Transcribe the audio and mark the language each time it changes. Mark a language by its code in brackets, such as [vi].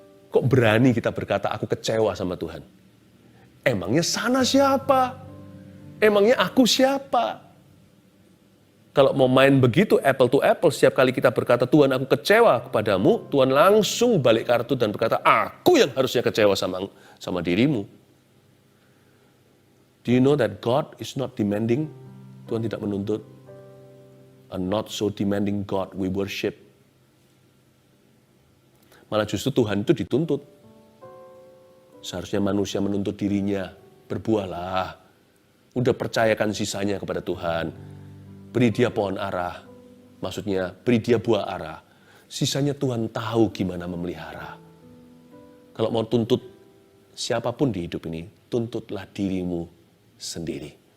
[id] Kok berani kita berkata, aku kecewa sama Tuhan? Emangnya sana siapa? Emangnya aku siapa? Kalau mau main begitu, [en] apple to apple, [id] setiap kali kita berkata, Tuhan aku kecewa kepadamu, Tuhan langsung balik kartu dan berkata, aku yang harusnya kecewa sama dirimu. [en] Do you know that God is not demanding? [id] Tuhan tidak menuntut. [en] A not so demanding God we worship. [id] Malah justru Tuhan itu dituntut. Seharusnya manusia menuntut dirinya. Berbuahlah. Udah percayakan sisanya kepada Tuhan. Beri dia pohon ara. Maksudnya beri dia buah ara. Sisanya Tuhan tahu gimana memelihara. Kalau mau tuntut siapapun di hidup ini, tuntutlah dirimu sendiri.